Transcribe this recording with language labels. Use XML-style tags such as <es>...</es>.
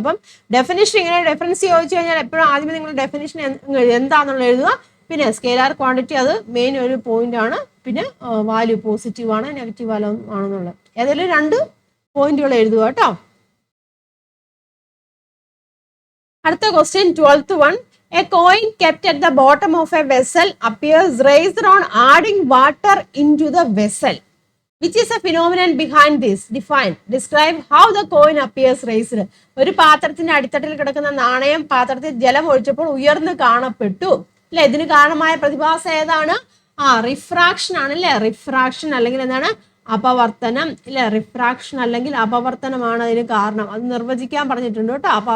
<ml>അപ്പം ഡെഫിനിഷൻ ഇങ്ങനെ ഡിഫറൻസ് ചോദിച്ചു കഴിഞ്ഞാൽ എപ്പോഴും ആദ്യമേ നിങ്ങൾ ഡെഫിനിഷൻ എന്താണെന്നുള്ള എഴുതുക. പിന്നെ സ്കെയിലാർ ക്വാണ്ടിറ്റി, അത് മെയിൻ ഒരു പോയിന്റ് ആണ്. പിന്നെ വാല്യൂ പോസിറ്റീവ് ആണ്, നെഗറ്റീവ് വാല്യൂ ആണെന്നുള്ളത് ഏതെങ്കിലും രണ്ട് പോയിന്റുകൾ എഴുതുക കേട്ടോ. അടുത്ത question, 12th one.</ml> <en>A coin kept at the bottom of a vessel appears raised on adding water into the vessel. Which is a phenomenon behind this? Define. Describe how the coin appears raised.</en> <ml>ഒരു പാത്രത്തിന്റെ അടിത്തട്ടിൽ കിടക്കുന്ന നാണയം പാത്രത്തിൽ ജലം ഒഴിച്ചപ്പോൾ ഉയർന്നു കാണപ്പെട്ടു അല്ലെ. ഇതിന് കാരണമായ പ്രതിഭാസം ഏതാണ്? റിഫ്രാക്ഷൻ ആണ് അല്ലെ. റിഫ്രാക്ഷൻ അല്ലെങ്കിൽ എന്താണ്? അപവർത്തനം ഇല്ലേ. റിഫ്രാക്ഷൻ അല്ലെങ്കിൽ അപവർത്തനമാണ് അതിന് കാരണം. അത് നിർവചിക്കാൻ പറഞ്ഞിട്ടുണ്ട് കേട്ടോ.</ml>